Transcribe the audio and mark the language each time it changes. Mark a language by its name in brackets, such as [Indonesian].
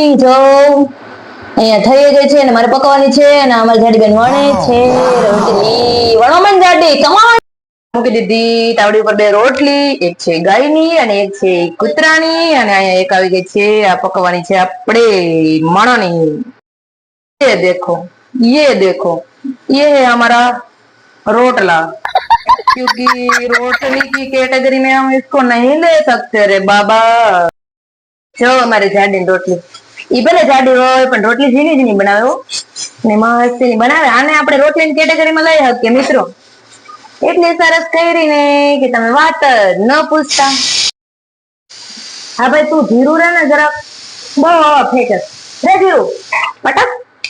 [Gujarati] જો અહીંયા થઈ ગઈ છે અને મારે પકવાની છે અને અમારી જાડી બેન વણે છે રોટલી. વણો મન જાડી, કમાન. મૂકી દીધી તાવડી ઉપર 2 રોટલી, એક છે ગાયની અને એક છે કૂતરાની, અને અહીંયા એક આવી ગઈ છે આ પકવાની છે આપણે મણની. [Hindi] ये देखो ये है हमारा रोटला, क्योंकि रोटली की कैटेगरी में हम इसको नहीं ले सकते रे बाबा. [Gujarati] જો અમારી જાડી રોટલી, ઈ ભલે જાડી હોય પણ રોટલી ઝીણી ઝીણી બનાવે ને મસ્ત બનાવે. આને આપણે રોટલીની કેટેગરીમાં લઈ શકીએ મિત્રો. એટલી સરસ કરી ને કે તમે વાત ન પૂછતા. હા ભાઈ તું ધીરું રહે ને જરાક, બહુ હવા ફેંકે રે ધીરું પટક.